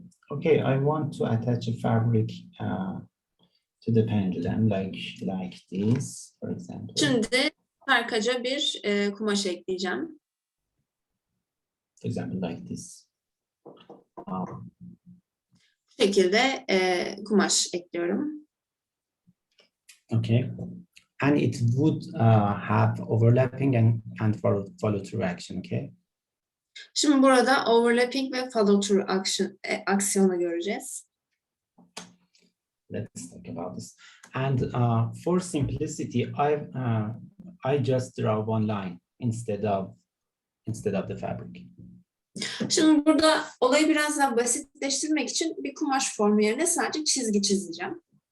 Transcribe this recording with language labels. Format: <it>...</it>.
<en>okay, I want to attach a fabric to the pendulum like this, for example.</en> <tr>Şimdi sarkaca bir kumaş ekleyeceğim.</tr> <en>For example, like this.</en> <tr>Bu şekilde kumaş ekliyorum.</tr> <en>Okay, and it would have overlapping and follow through action. Okay.</en> <tr>Şimdi burada overlapping ve follow through aksiyonu göreceğiz.</tr> <en>Let's talk about this. And for simplicity, I just draw one line instead of the fabric.</en> <tr>Şimdi burada olayı biraz daha basitleştirmek için bir kumaş formu yerine sadece çizgi çizeceğim.</tr>